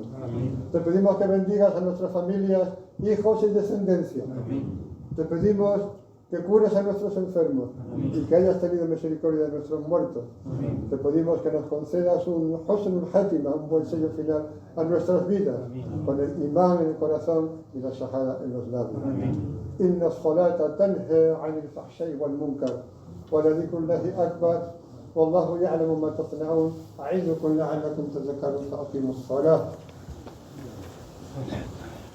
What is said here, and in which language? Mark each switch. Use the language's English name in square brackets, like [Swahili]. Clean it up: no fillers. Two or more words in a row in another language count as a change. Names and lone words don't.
[Spanish] Te pedimos que bendigas a nuestras familias, hijos y descendencia. Te pedimos que cures a nuestros enfermos y que hayas tenido misericordia de nuestros muertos. Te pedimos que nos concedas un [Arabic] حسن الخاتمة, [Spanish] un buen sello final a nuestras vidas, con el imán en el corazón y la shahada en los labios. [Arabic] إن الصلاة تنهى عن الفحشاء والمنكر ولذكر الله أكبر والله يعلم ما تصنعون أعيدكم لعلكم تذكرون فأقيموا الصلاة.